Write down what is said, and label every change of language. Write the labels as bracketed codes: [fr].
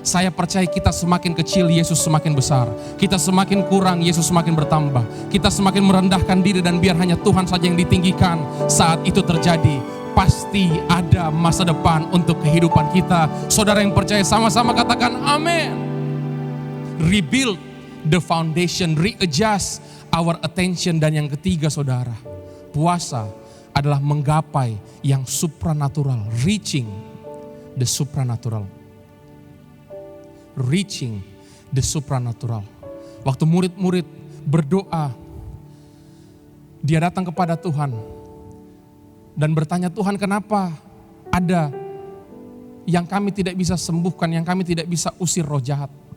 [id] Saya percaya kita semakin kecil, Yesus semakin besar. Kita semakin kurang, Yesus semakin bertambah. Kita semakin merendahkan diri dan biar hanya Tuhan saja yang ditinggikan. Saat itu terjadi, pasti ada masa depan untuk kehidupan kita. Saudara yang percaya sama-sama katakan amin. [en] Rebuild the foundation, readjust our attention. [id] Dan yang ketiga saudara, puasa adalah menggapai yang supranatural, [en] reaching the supranatural. Reaching the supranatural. [id] Waktu murid-murid berdoa, dia datang kepada Tuhan dan bertanya, Tuhan kenapa ada yang kami tidak bisa sembuhkan, yang kami tidak bisa usir roh jahat.